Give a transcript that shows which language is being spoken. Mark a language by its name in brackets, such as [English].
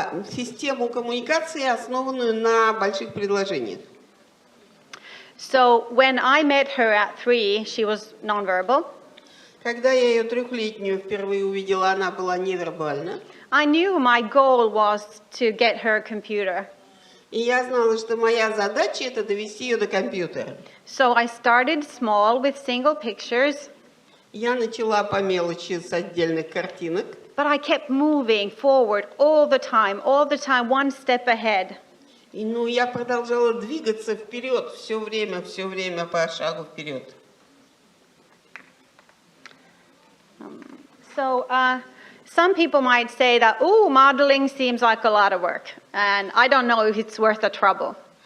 [Russian] Систему коммуникации, основанную на больших предложениях. [English] So when I met her at 3, she was nonverbal. [Russian] Когда я ее 3-летнюю впервые увидела, она была невербальна. [English] I knew my goal was to get her a computer. [Russian] И я знала, что моя задача это довести ее до компьютера. [English] So I started small with single pictures. [Russian] Я начала по мелочи с отдельных картинок. [English] But I kept moving forward all the time, one step ahead. [Russian] И я продолжала двигаться вперед все время по шагу вперед. [English] So some people might say that, modeling seems like a lot of work, and I don't know if it's worth the trouble.